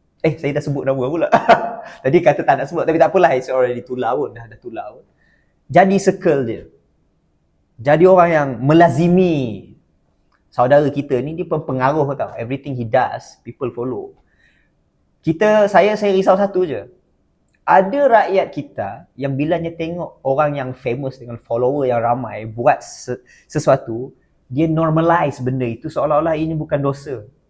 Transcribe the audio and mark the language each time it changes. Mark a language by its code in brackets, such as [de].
[ms] Saya dah sebut nama pula. Tadi kata tak nak sebut, tapi tak apalah. [en] It's already [ms] tular pun. Dah tular pun. Jadi circle dia. Jadi orang yang melazimi saudara kita ni, dia pengaruh tau. [en] Everything he does, people follow. [ms] Saya risau satu je. Ada rakyat kita yang bilanya tengok orang yang famous dengan follower yang ramai buat sesuatu, dia normalize benda itu seolah-olah ini bukan dosa.